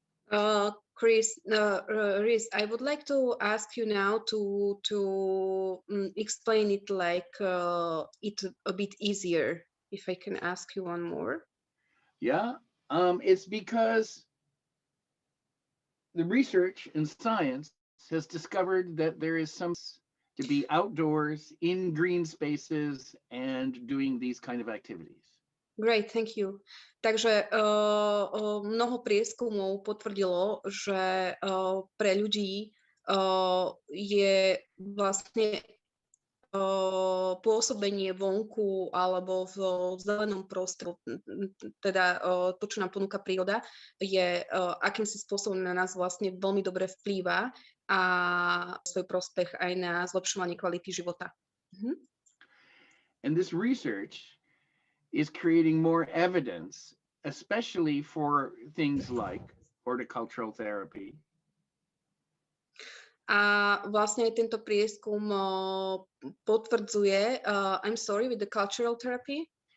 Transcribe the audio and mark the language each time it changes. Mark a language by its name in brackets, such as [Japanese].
[English] Rhys, I would like to ask you now to explain it like it a bit easier, if I can ask you one more. Yeah, it's because the research in science has discovered that there is some to be outdoors in green spaces and doing these kind of activities. Great, thank you. [Slovak] Takže mnoho prieskumov potvrdilo, že pre ľudí je vlastne pôsobenie vonku alebo v zelenom prostredí, teda to, čo nám ponúka príroda, je akýmsi spôsobom na nás vlastne veľmi dobre vplýva a svoj prospech aj na zlepšovanie kvality života. [English] And this research is creating more evidence, especially for things like horticultural therapy. [Slovak] A vlastne aj tento prieskum potvrdzuje, [English] I'm sorry, with the cultural therapy?